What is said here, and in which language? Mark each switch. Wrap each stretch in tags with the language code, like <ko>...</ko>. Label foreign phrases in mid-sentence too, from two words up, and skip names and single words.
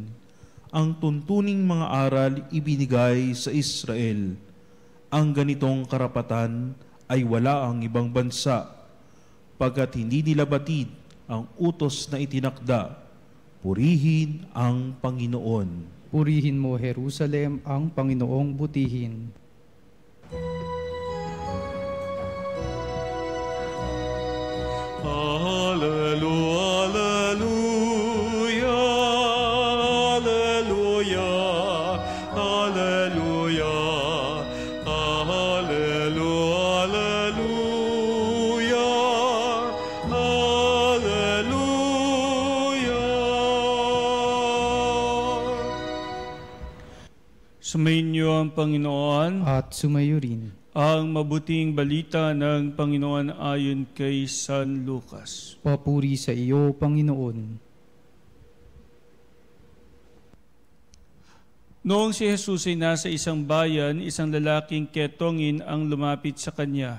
<tl>Ang tuntuning mga aral ibinigay sa Israel. Ang ganitong karapatan ay wala ang ibang bansa, pagkat hindi nila batid ang utos na itinakda. Purihin ang Panginoon. Purihin mo, Jerusalem, ang Panginoong butihin. Alleluia, alleluia, alleluia, alleluia, alleluia, alleluia. Sumainyo ang Panginoon. At sumayo rin. Ang mabuting balita ng Panginoon ayon kay San Lucas. Papuri sa iyo, Panginoon. Noong si Jesus ay nasa isang bayan, isang lalaking ketongin ang lumapit sa kanya.</tl>